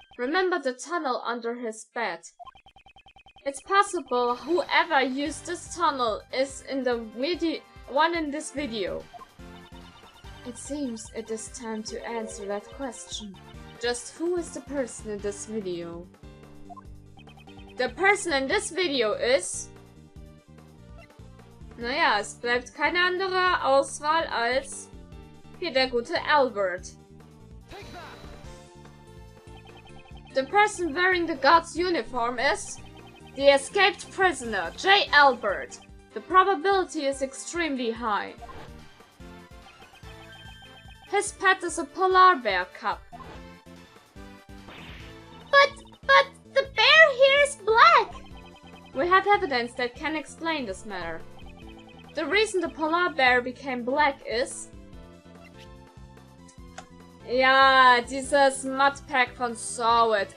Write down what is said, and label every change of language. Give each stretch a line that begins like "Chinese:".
English: Remember the tunnel under his bed. It's possible whoever used this tunnel is in the one in this video. It seems it is time to answer that question. Just who is the person in this video? The person in this video is...
German: Naja, es bleibt keine andere Auswahl als hier der gute Albert.
English: The person wearing the god's uniform is the escaped prisoner, J. Albert. The probability is extremely high. His pet is a polar bear cub. But the bear here is black! We have evidence that can explain this matter. The reason the polar bear became black is...
German: Ja, dieses Modpack von Sowit.